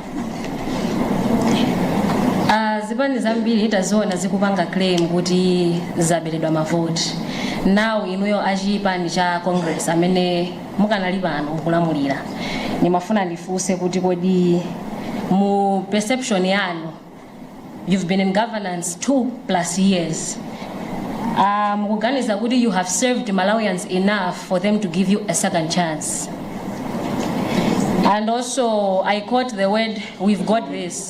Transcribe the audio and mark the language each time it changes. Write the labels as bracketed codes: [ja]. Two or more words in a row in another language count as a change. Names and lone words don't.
[ny] Zipani zambiri taziona zikupanga claim kuti zaberedwa mavoti. Now inuyo achipani cha Congress amene mukanali pano mukulamulira. Nimafuna ndifunse kuti kodi mu perception yanu, [en] you've been in governance 2+ years. [ny] Mukuganiza kuti [en] you have served Malawians enough for them to give you a second chance. And also, I caught the word, we've got this.